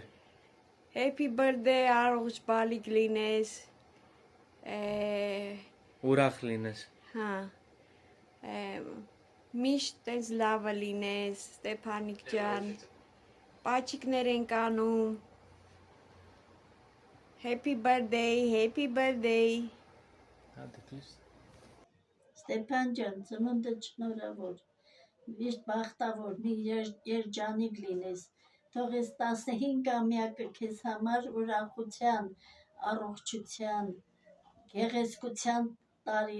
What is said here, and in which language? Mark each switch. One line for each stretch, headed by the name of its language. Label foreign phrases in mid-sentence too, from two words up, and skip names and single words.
English: Happy birthday,
Armenian: առողջ բալիկ լինես։ Ուրախ լինես։ Հա։ Միշտ տես լավը լինես, Ստեփանիկ ջան։ Պաչիկներ ենք անում։
English: Happy birthday, happy birthday։
Armenian: Ստեփան ջան, ծնունդդ շնորհավոր, միշտ բախտավոր, մի երջանիկ լինես, թող ես 15-ամյակը քեզ համար ուրախության, առողջության, գեղեցկության տարի